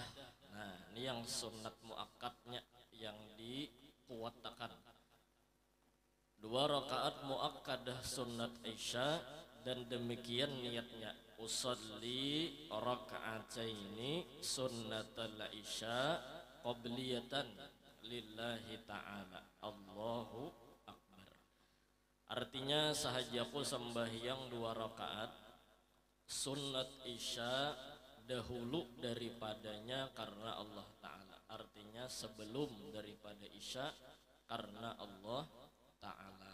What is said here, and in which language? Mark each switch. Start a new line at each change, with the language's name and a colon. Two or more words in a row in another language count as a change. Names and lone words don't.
Indonesian: Nah, ini yang sunat muakkadnya yang dikuatkan. 2 rakaat muakkadah sunat Isya dan demikian niatnya
Arabic: أُصَلِّي رَكْعَتَيْنِ سُنَّةَ الْعِشَاءِ قَبْلِيَّةً لِلَّهِ تَعَالَى. الله أكبر.
Indonesian: Artinya sahajaku sembahyang 2 rakaat sunnat Isya dahulu daripadanya karena Allah Ta'ala. Artinya sebelum daripada Isya karena Allah Ta'ala.